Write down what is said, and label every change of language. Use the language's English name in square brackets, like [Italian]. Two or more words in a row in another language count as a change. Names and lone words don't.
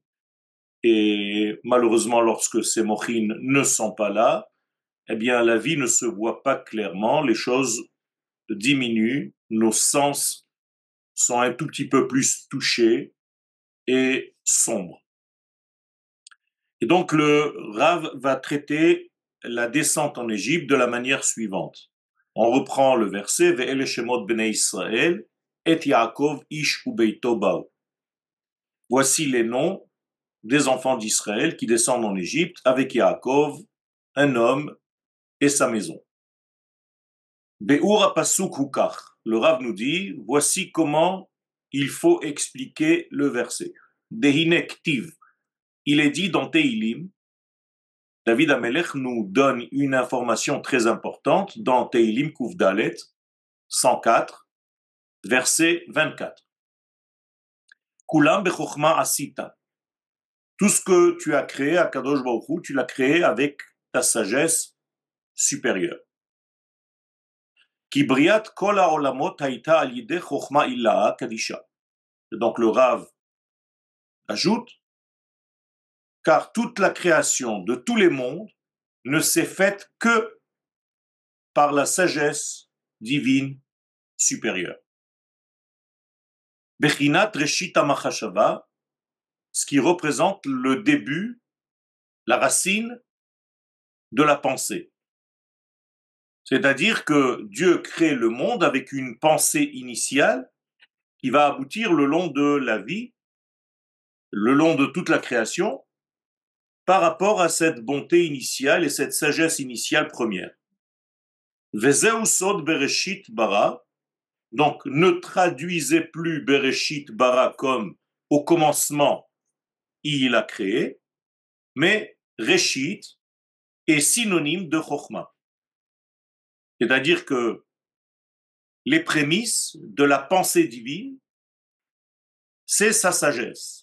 [French] Et malheureusement, lorsque ces mochines ne sont pas là, eh bien, la vie ne se voit pas clairement, les choses diminuent, nos sens sont un tout petit peu plus touchés et sombres. Et donc, le Rav va traiter la descente en Égypte de la manière suivante. On reprend le verset, [Hebrew] ואלה שמות בני ישראל את יעקב איש וביתו באו. [French] Voici les noms des enfants d'Israël qui descendent en Égypte avec Yaakov, un homme et sa maison. [Hebrew] ביאור הפסוק הוא כך. [French] Le Rav nous dit, voici comment il faut expliquer le verset. [Hebrew] דהנה כתיב. [French] Il est dit dans Teilim, David Amelech nous donne une information très importante dans Teilim Kuvdalet 104, verset 24. [Hebrew] כולם בחכמה עשית. [French] Tout ce que tu as créé à Kadosh Baruch Hu, tu l'as créé avec ta sagesse supérieure. [Hebrew] כי בריאת כל העולמות הייתה על ידי חכמה עילאה קדישא. [French] Donc le Rav ajoute, car toute la création de tous les mondes ne s'est faite que par la sagesse divine supérieure. [Hebrew] בחינת ראשית המחשבה, [French] ce qui représente le début, la racine de la pensée. C'est-à-dire que Dieu crée le monde avec une pensée initiale qui va aboutir le long de la vie, le long de toute la création, par rapport à cette bonté initiale et cette sagesse initiale première. [Hebrew] וזהו סוד בראשית ברא, [French] donc ne traduisez plus [Hebrew] בראשית ברא [French] comme au commencement il a créé, mais reshit est synonyme de chokhmah. C'est-à-dire que les prémices de la pensée divine, c'est sa sagesse.